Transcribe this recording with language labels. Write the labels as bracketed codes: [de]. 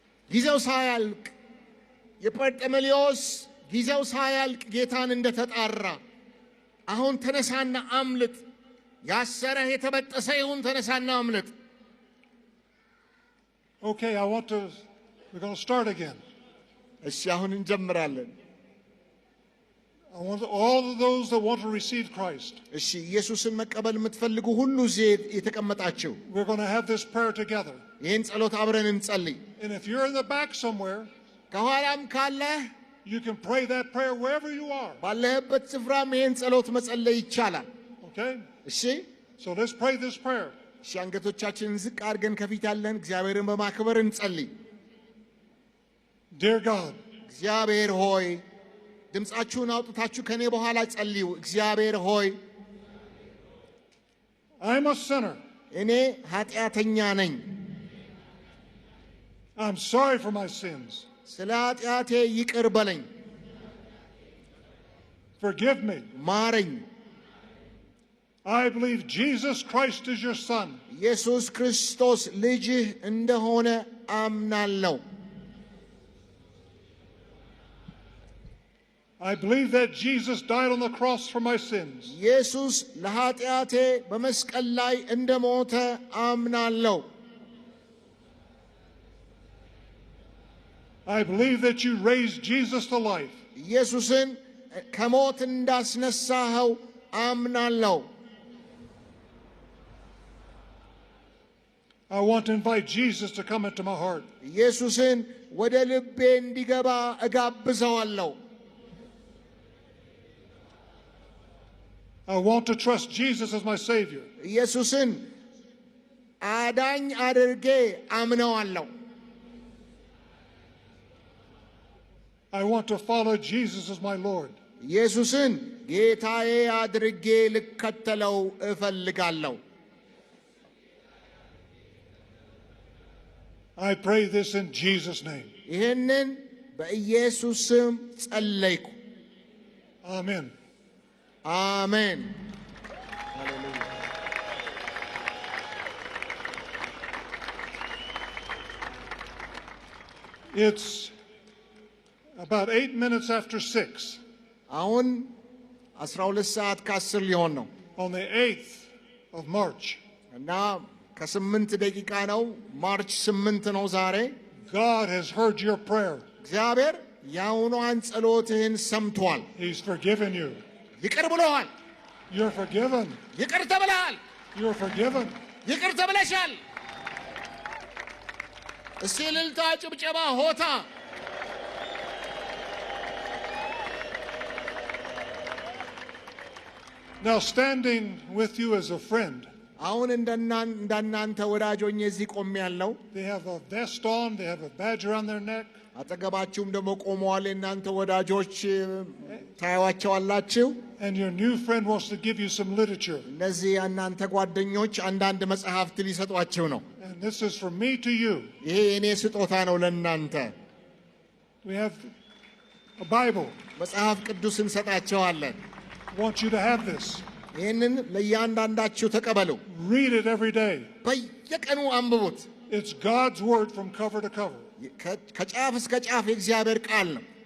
[am] ጊዜው ሳያልቅ የጰርጠሜሌዎስ ጊዜው ሳያልቅ ጌታን እንደተጣራ አሁን ተነሳና አምልጥ። ያሰረህ የተበጠሰ ይሁን፣ ተነሳና አምልጥ። [en] Okay, we're going to start again. [am] እሺ አሁን እንጀምራለን። [en] I want all of those that want to receive Christ. [am] እሺ ኢየሱስን መቀበል የምትፈልጉ ሁሉ እዚህ የተቀመጣችሁ [en] We're going to have this prayer together. [am] ይህን ጸሎት አብረን እንጸልይ። [en] And if you're in the back somewhere, [am] ከኋላም ካለህ [en] you can pray that prayer wherever you are. [am] ባለህበት ስፍራም ይህን ጸሎት መጸለይ ይቻላል። [en] Okay? [am] እሺ [en] So let's pray this prayer. [am] እሺ አንገቶቻችንን ዝቅ አድርገን ከፊት ያለን እግዚአብሔርን በማክበር እንጸልይ። [en] Dear God, [am] እግዚአብሔር ሆይ ድምፃችሁን አውጥታችሁ ከኔ በኋላ ጸልዩ። እግዚአብሔር ሆይ [en] I'm a sinner. [am] እኔ ኃጢአተኛ ነኝ። [en] I'm sorry for my sins. [am] ስለ ኃጢአቴ ይቅር በለኝ። [en] Forgive me. [am] ማረኝ። [en] I believe Jesus Christ is your son. [am] ኢየሱስ ክርስቶስ ልጅህ እንደሆነ አምናለሁ። [en] I believe that Jesus died on the cross for my sins. [am] ኢየሱስ ለኃጢአቴ በመስቀል ላይ እንደሞተ አምናለሁ። [en] I believe that you raised Jesus to life. [am] ኢየሱስን ከሞት እንዳስነሳኸው አምናለሁ። [en] I want to invite Jesus to come into my heart. [am] ኢየሱስን ወደ ልቤ እንዲገባ እጋብዘዋለሁ። [en] I want to trust Jesus as my Savior. [am] ኢየሱስን አዳኝ አድርጌ አምነዋለሁ። [en] I want to follow Jesus as my Lord. [am] ኢየሱስን ጌታዬ አድርጌ ልከተለው እፈልጋለሁ። [en] I pray this in Jesus' name. [am] ይህንን በኢየሱስ ስም ጸለይኩ። [en] Amen. [am] አሜን። [en] It's about 8 minutes after 6 [am] አሁን 12 ሰዓት ከ10 ሊሆን ነው [en] on the 8th of March. [am] እና ከ8 ደቂቃ ነው። ማርች 8 ነው ዛሬ። [en] God has heard your prayer. [am] እግዚአብሔር የአሁኗን ጸሎትህን ሰምቷል። [en] He's forgiven you. [am] ይቅር ብሎሃል። [en] You're forgiven. [am] ይቅር ተብለሃል። [en] You're forgiven. [am] ይቅር ተብለሻል። እስቲ እልልታ፣ ጭብጨባ፣ ሆታ። [en] Now, standing with you as a friend, [am] አሁን እንደናንተ ወዳጆኝ እዚህ ቆሜያለሁ። [en] they have a vest on, they have a badge around their neck. [am] አጠገባችሁም ደግሞ ቆመዋል። እናንተ ወዳጆች ታዩዋቸዋላችሁ። [en] And your new friend wants to give you some literature. [am] እነዚህ እናንተ ጓደኞች አንዳንድ መጽሐፍት ሊሰጧችሁ ነው። [en] And this is from me to you. [am] ይሄ የኔ ስጦታ ነው ለእናንተ። [en] We have a Bible. [am] መጽሐፍ ቅዱስ እንሰጣቸዋለን። [en] I want you to have this. [am] ይህንን ለእያንዳንዳችሁ ተቀበሉ። [en] Read it every day. [am] በየቀኑ አንብቡት። [en] It's God's word from cover to cover. [am] ከጫፍ እስከ ጫፍ የእግዚአብሔር ቃል ነው።